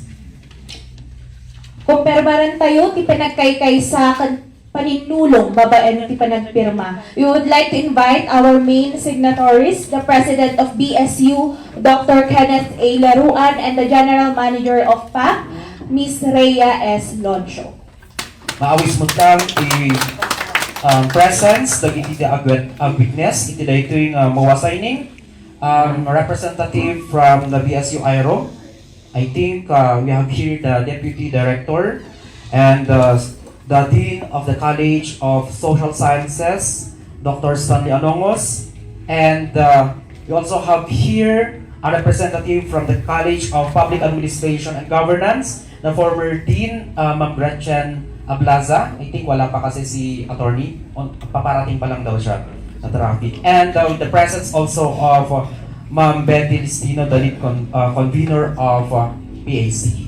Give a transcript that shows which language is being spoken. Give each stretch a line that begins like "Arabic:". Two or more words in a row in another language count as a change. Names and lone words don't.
Iloko: Kung perbaran tayo, ti panagkaykay sa paninulong babaen ti panagpirma.
English: We would like to invite our main signatories, the President of BSU, Dr. Kenneth A. Laruan, and the General Manager of PAC, Miss Rhea S. Loncho.
Iloko: Maawis mo lang presence, dagiti witness, iti dahito yung
English: MOA signing. Representative from the BSU IRO. I think we have here the Deputy Director and the Dean of the College of Social Sciences, Dr. Stanley Anongos. And we also have here a representative from the College of Public Administration and Governance, the former Dean, Ma'am Gretchen Ablaza. I think
Filipino: wala pa kasi si attorney. Paparating pa lang daw siya na traffic.
English: And with the presence also of Ma'am Betty Listino, the lead convener of PAC.